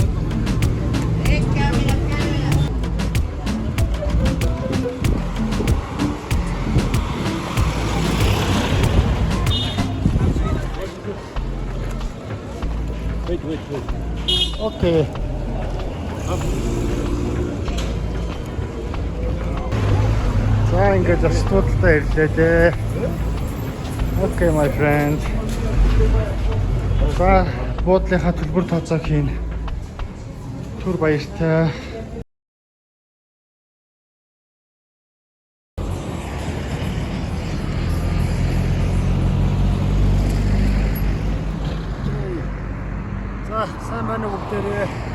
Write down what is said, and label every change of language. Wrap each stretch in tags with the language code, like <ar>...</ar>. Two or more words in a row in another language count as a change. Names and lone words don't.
<en>Wait. Okay.</en> <mn>За ингээд асуудалтай ирлээ дээ.</mn> <en>Okay my friend.</en> <mn>За буудлынхаа төлбөр тооцоог хийн. Түр баяртай. За сайн байна уу бүгдээрээ.</mn>